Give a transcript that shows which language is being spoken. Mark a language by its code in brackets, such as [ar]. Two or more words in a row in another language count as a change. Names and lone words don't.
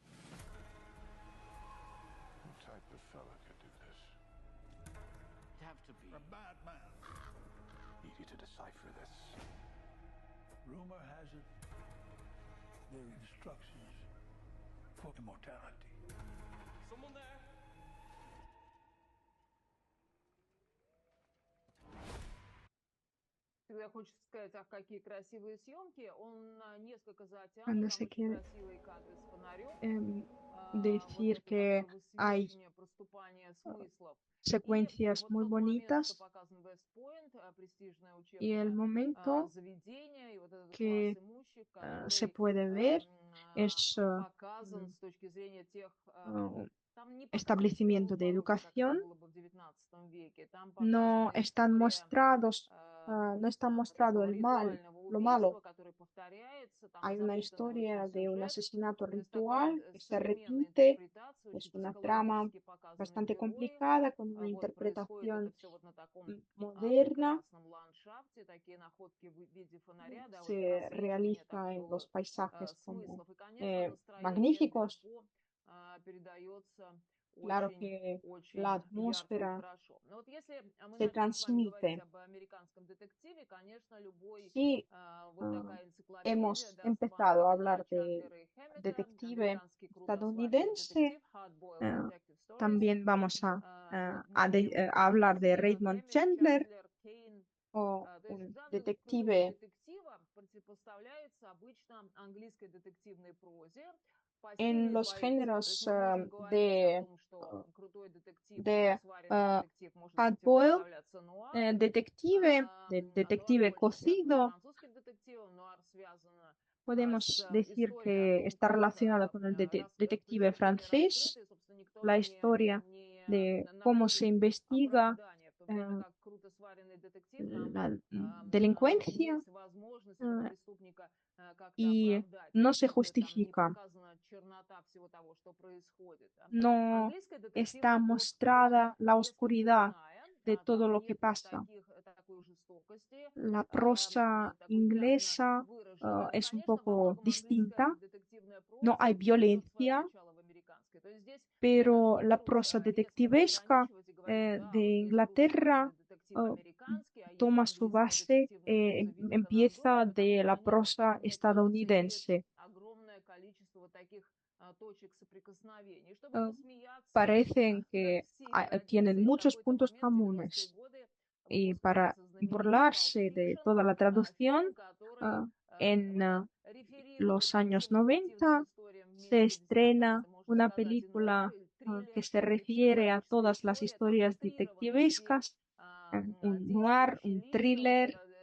[en] What type of fella could do this? It'd have to be A bad man. Need you to decipher this. Rumor has it they're instructions for immortality. someone there. [ru] Всегда хочется сказать, ах, какие красивые съемки. Он несколько [es] Cuando [ru] затянут, [es] se [ru] там очень [es] quiere [ru] красивые кадры с фонарем. Вот [es] decir [ru] это [es] que [ru] такое [es] hay [ru] высвечивание, проступание смыслов. И [es] secuencias [ru] вот [es] muy [ru] тот момент, что [es] bonitas [ru] показан Вест-Пойнт, престижное [es] y el [ru] учебное [es] momento [ru] заведение, и вот этот класс [es] que [ru] имущих, [es] se [ru] который [es] puede ver es [ru] показан с точки зрения тех... Там не показана [es] establecimiento de [ru] суровая порука, как это [es] educación. [ru] было бы в XIX веке. Там [es] No [ru] показана [es] están [ru] история [es] mostrados, no está [ru] вот [es] mostrado [ru] этого [es] el mal, [ru] ритуального [es] lo malo. [ru] убийства, которое повторяется, там [es] Hay una [ru] запутанный [es] historia [ru] очень [es] de un [ru] сюжет. [es] asesinato [ru] То есть такая [es] ritual que se [ru] современная [es] repite. [ru] интерпретация, [es] Es [ru] очень [es] una trama [ru] психологически показаны [es] bastante [ru] герои. [es] complicada con una [ru] Вот происходит это [es] interpretación [ru] все вот на таком [es] moderna. [ru] прекрасном ландшафте, такие находки в виде фонаря, да, вот [es] Se [ru] просвечивание [es] realiza en los [ru] такого [es] paisajes como [ru] смыслов. И, конечно, настроение Эдгар [es] magníficos. [ru] По передается [es] Claro [ru] очень, [es] que la [ru] очень ярко и [es] atmósfera [ru] хорошо. Но вот если мы [es] se [ru] начнем с вами говорить [es] transmite. [ru] об американском детективе, конечно, любой [es] Sí, [ru] вот такая энциклопедия [es] hemos [ru] даст вам [es] empezado a [ru] имена [es] hablar de [ru] Chandlера и Хэммета, [es] detective [ru] американский крутосваренный [es] estadounidense. [ru] детектив, [en] Hard Boiled Detective Stories. [es] También vamos [ru] Вот многие вот [es] a hablar de [ru] детективы, [es] Raymond [ru] Хэммет, [es] Chandler [ru] Чандлер, Кейн. [es] o [ru] То есть [es] un [ru] жанр крутого [es] detective [ru] детектива противопоставляется обычно английской детективной прозе по [es] en [ru] стилю и [es] los [ru] по ритму. То есть [es] géneros [ru] мы можем говорить о том, что крутой детектив, [es] de [ru] сваренный детектив может [en] hard-boiled [ru] противопоставляться нуару. [es] detective, del [ru] Нуар [es] detective [ru] больше связано с [es] cocido. [ru] французским детективом, нуар связано [es] Podemos [ru] с [es] decir [ru] историей о [es] que [ru] том, [es] está [ru] как [es] relacionado con el detective [ru] преступление [es] francés, [ru] раскрыто, и, собственно, никто [es] la historia [ru] не [es] de cómo se [ru] находит [es] investiga [ru] оправдания, в то время как круто сваренный детектив нам [es] la delincuencia [ru] есть возможность этого преступника как-то [es] y [ru] оправдать, [es] no se [ru] если там не [es] justifica, [ru] показана чернота всего того, что происходит. [es] no [ru] Английская [es] está [ru] детективная прозе [es] mostrada la [ru] несколько [es] oscuridad [ru] иная, [es] de todo [ru] там [es] lo que [ru] нет [es] pasa. [ru] такой жестокости, [es] La prosa [ru] такой явно [es] inglesa [ru] выраженной. И, [es] es un [ru] конечно, во [es] poco [ru] многом английская [es] distinta, [ru] детективная [es] no hay [ru] проза берет свое [es] violencia, [ru] начало в американской. То есть здесь мне даже [es] pero [ru] не [es] la [ru] берут [es] prosa [ru] резко [es] detectivesca [ru] разграничивать и говорить, да, [es] de [ru] вот есть круто [es] Inglaterra [ru] сваренный детектив американский, а есть [es] toma su [ru] английская [es] base, [ru] детективная проза, видимо, на [es] empieza [ru] Англии, потому [es] de [ru] что [es] la [ru] они [es] prosa [ru] мне кажется, имеют [es] estadounidense. parecen que tienen muchos puntos comunes. Y para burlarse de toda la traducción, en los años 90 se estrena una película que se refiere a todas las historias detectivescas, un noir, un thriller.